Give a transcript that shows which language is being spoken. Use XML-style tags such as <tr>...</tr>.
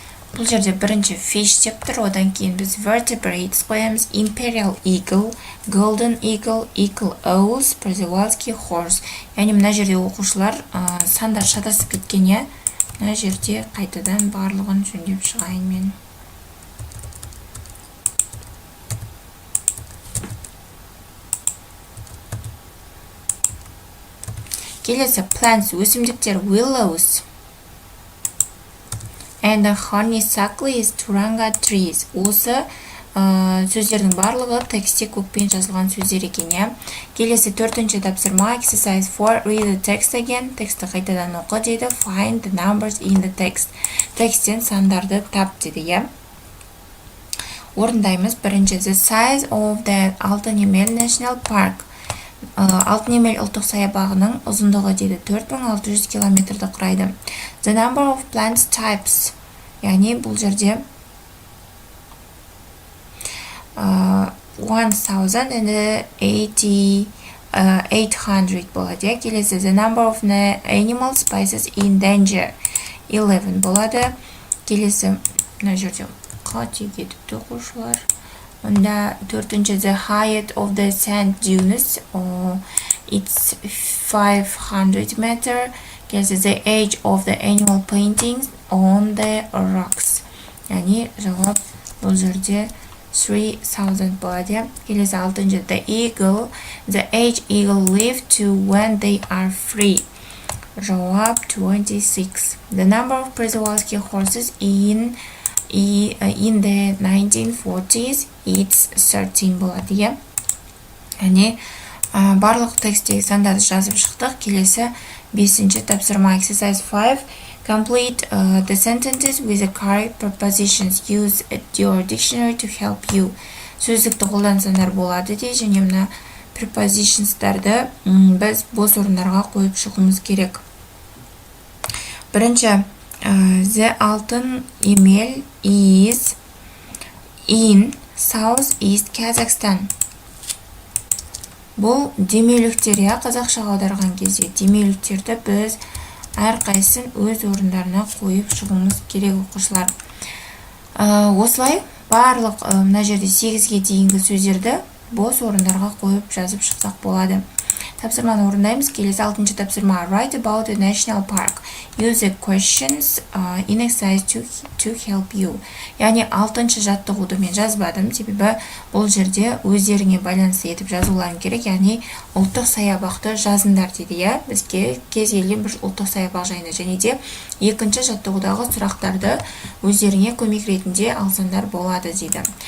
<kk>Бұл жерде бірінші fish деп тұр, одан кейін біз vertebrates қоямыз,</kk> <en>imperial eagle, golden eagle, eagle owls, Przewalski horse.</en> <kk>Яғни мына жерде оқушылар сандар шатасып кеткен, мына жерде қайтадан барлығын жөндеп шығайын мен. Келесі</kk> <en>plants,</en> <kk>өсімдіктер,</kk> <en>willows, and honeysuckle, turanga trees.</en> <kk>Осы сөздердің барлығы тексте көкпен жазылған сөздер екен, Келесі төртінші тапсырма,</kk> <en>exercise 4. Read the text again.</en> <kk>Тексті қайтадан оқы дейді.</kk> <en>Find the numbers in the text.</en> <kk>Текстен сандарды тап дейді, Орындаймыз. Бірінші,</kk> <en>the size of the Altyn-Emel National Park.</en> <kk>Altyn-Emel ұлттық саябағының ұзындығы дейді 4600 километрді құрайды.</kk> <en>The number of plant types,</en> <kk>яғни бұл жерде 1800 болады. Келесі,</kk> <en>the number of animal species in danger 11</en> <kk>болады. Келесі, мына жерде қате кетіпті оқушылар. Онда төртінші</kk> <en>the height of the sand dunes, it's 500 meter.</en> <kk>Келесі</kk> <en>the age of the animal paintings on the rocks.</en> <kk>Яғни жауап бұл жерде 3000 болады. Келесі алтыншы</kk> <en>the eagle, the age eagle live to when they are free.</en> <kk>Жауап 26.</kk> <en>The number of Przewalski horses in the 1940s it's 13</en> <kk>болады. Яғни барлық тексттегі сандарды жазып шықтық. Келесі 5-ші тапсырма</kk> <en>exercise 5. Complete the sentences with the correct prepositions. Use your dictionary to help you.</en> <kk>Сөздікті қолдансаңдар болады де, және мына prepositionsдарды біз бос орындарға қойып шығуымыз керек. Бірінші,</kk> <en>the Altyn-Emel is in South-East Kazakhstan.</en> <kk>Бұл демеуліктер, қазақшаға аударған кезде демеуліктерді біз әрқайсысын өз орындарына қойып шығуымыз керек оқушылар. Осылай барлық мына жерде 8-ге дейінгі сөздерді бос орындарға қойып жазып шықсақ болады. Тапсырманы орындаймыз. Келесі 6-шы тапсырма.</kk> <en>Write about the national park. Use the questions in exercise to help you.</en> <kk>Яғни 6-шы жаттығуды мен жазбадым, себебі бұл жерде өздеріңе байланысты етіп жазуларың керек. Яғни ұлттық саябақты жазыңдар дейді. Бізге кез келген бір ұлттық саябақ жайында, және де 2-ші жаттығудағы сұрақтарды өздеріңе көмек ретінде алсаңдар болады дейді.</kk>